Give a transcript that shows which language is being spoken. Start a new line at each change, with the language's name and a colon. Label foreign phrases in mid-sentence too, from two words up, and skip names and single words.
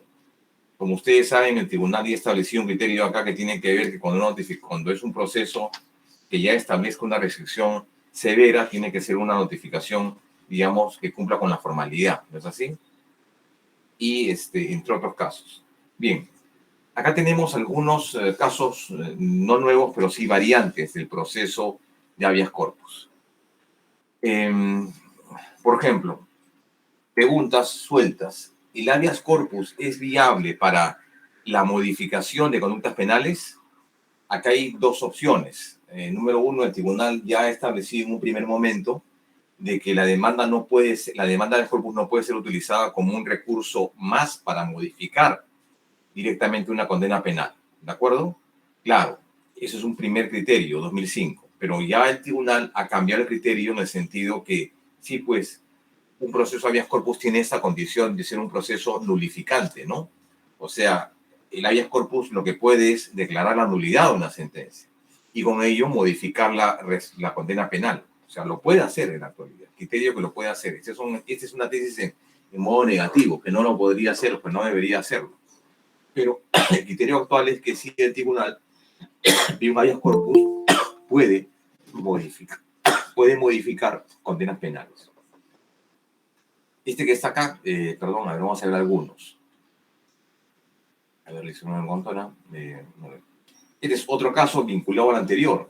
Spanish: Como ustedes saben, el tribunal ya estableció un criterio acá que tiene que ver que cuando es un proceso que ya establezca una restricción severa, tiene que ser una notificación digamos, que cumpla con la formalidad, ¿no es así? Y entre otros casos. Bien, acá tenemos algunos casos no nuevos, pero sí variantes del proceso de
Latin: habeas corpus.
Spanish: Em, por ejemplo, preguntas sueltas. ¿El
Latin: habeas corpus
Spanish: es viable para la modificación de conductas penales? Acá hay dos opciones. Número uno, el tribunal ya ha establecido en un primer momento de que la demanda la demanda de corpus no puede ser utilizada como un recurso más para modificar directamente una condena penal. ¿De acuerdo? Claro, eso es un primer criterio, 2005. Pero ya el tribunal ha cambiado el criterio en el sentido que sí, pues, un proceso
Latin: habeas corpus
Spanish: tiene esa condición de ser un proceso nulificante, ¿no? O sea, el
Latin: habeas corpus
Spanish: lo que puede es declarar la nulidad de una sentencia y con ello modificar la condena penal. O sea, lo puede hacer en la actualidad. Criterio que lo puede hacer. Esta es una tesis en modo negativo, que no lo podría hacer, pues no debería hacerlo. Pero el criterio actual es que si el tribunal de un
Latin: habeas corpus
Spanish: puede modificar condenas penales. Este que está acá, perdón, a ver, vamos a ver algunos. A ver, le hice una encontrona. Este es otro caso vinculado al anterior.